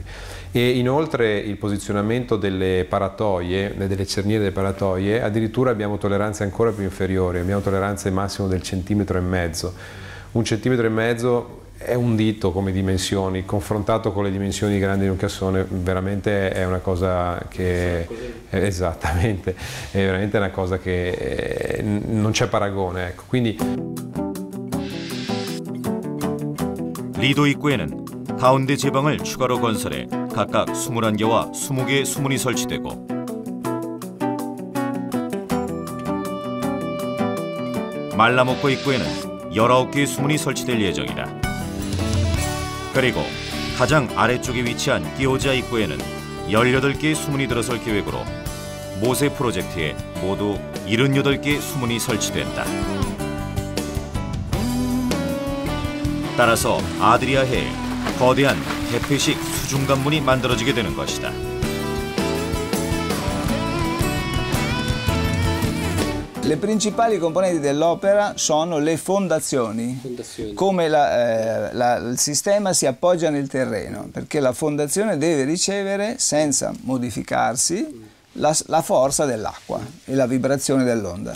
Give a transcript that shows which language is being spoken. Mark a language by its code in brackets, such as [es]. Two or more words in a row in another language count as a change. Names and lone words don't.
[it] E inoltre il posizionamento delle paratoie, delle cerniere delle paratoie, addirittura abbiamo tolleranze ancora più inferiori, abbiamo tolleranze massimo del 1,5 centimetri. 1,5 centimetri è un dito come dimensioni, confrontato con le dimensioni grandi di un cassone veramente è una cosa che esattamente, è veramente una cosa che non c'è paragone, ecco. Quindi [ko] 리도 입구에는 가운데 제방을 추가로 건설해 각각 21개와 20개의 수문이 설치되고 말라목고 입구에는 19개의 수문이 설치될 예정이다. 그리고 가장 아래쪽에 위치한 끼오지아 입구에는 18개의 수문이 들어설 계획으로 모세 프로젝트에 모두 78개의 수문이 설치된다. 따라서 아드리아해에 거대한 대패식 수중관문이 만들어지게 되는 것이다. [it] Le principali componenti dell'opera sono le fondazioni, come il sistema si appoggia nel terreno, perché la fondazione deve ricevere, senza modificarsi, la forza dell'acqua e la vibrazione dell'onda.